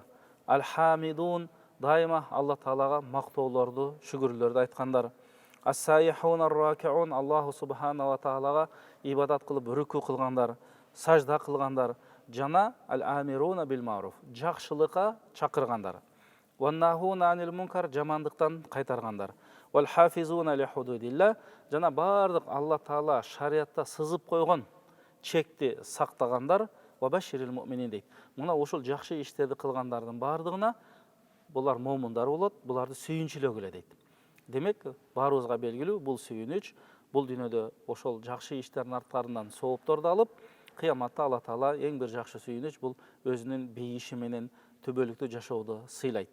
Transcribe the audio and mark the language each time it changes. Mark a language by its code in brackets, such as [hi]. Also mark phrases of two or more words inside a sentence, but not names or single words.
[ky] Ал-хамидун, дайыма Алла Таалага мактоолорду, шүгүрлөрдү айткандар. [ar] السائحون الراكعون, الله سبحانه و [ky] Тағалага ибадат кылып рүкү кылгандар, сажда кылгандар. Жана [ar] الآمرون بالمعروف, [ky] жакшылыкка чакыргандар. [ar] والناهون عن المنكر, [ky] жамандыктан кайтаргандар. [ar] والحافظون لحدود الله, [ky] жана бардык Алла Таала шариатта сызып койгон чекти сактагандар. [ar] وبشر المؤمنين [ky] дейт. Мына ошол жакшы иштерди кылгандардын бардыгына булар момундар болот, буларды сүйүнчүлөгүлө дейт. Демек, баарыбызга белгилүү, бул сүйүнүч, бул дүйнөдө ошол жакшы иштердин арткарынан соопторду алып, кыяматта Алла Таала эң бир жакшы сүйүнүч бул өзүнүн бейиши менен түбөлүктүү жашоодо сыйлайт.